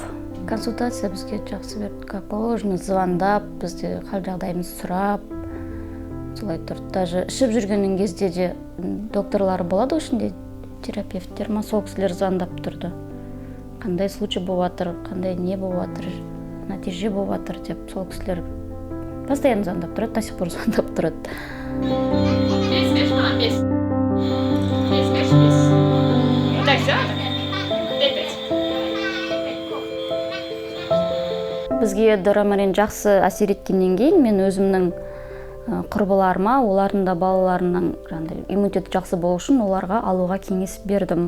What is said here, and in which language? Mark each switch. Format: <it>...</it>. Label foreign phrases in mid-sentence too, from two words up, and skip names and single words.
<kk>Консультация бізге жақсы берді,</kk> <ru>как положено,</ru> <kk>звондап, бізде хал жағдайымызды сұрап, солай тұрды. Даже ішіп жүргеннің кезде де докторлары болады ішінде, терапевттер, сол кісілер звондап тұрды. Қандай случай болып жатыр, қандай не болып жатыр, нәтиже болып жатыр деп, сол кісілер постоянно звондап тұрады,</kk> <ru>до сих пор</ru> <kk>звондап тұрады. Бізге Дарамарин жақсы әсер еткеннен кейін мен өзімнің құрбыларыма, олардың да балаларының иммунитеті жақсы болу үшін оларға алуға кеңес бердім.</kk>